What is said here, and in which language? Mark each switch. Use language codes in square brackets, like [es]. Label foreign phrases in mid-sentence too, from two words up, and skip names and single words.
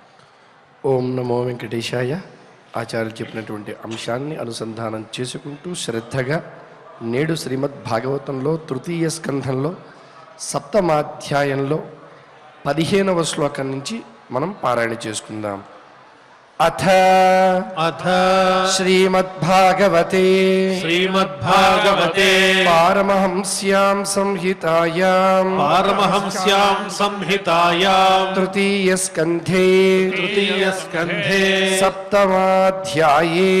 [sa] ఓం నమో వెంకటేశాయ. [te] ఆచార్యులు చెప్పినటువంటి అంశాన్ని అనుసంధానం చేసుకుంటూ శ్రద్ధగా నేడు శ్రీమద్ భాగవతంలో తృతీయ స్కంధంలో 7వ అధ్యాయంలో 15వ శ్లోకం నుంచి మనం పారాయణ చేసుకుందాం. [sa] अथ अथ श्रीमद्भागवते श्रीमद्भागवते पारमहंस्यां संहितायां पारमहंस्यां संहितायां तृतीयस्कन्धे तृतीयस्कन्धे सप्तमाध्याये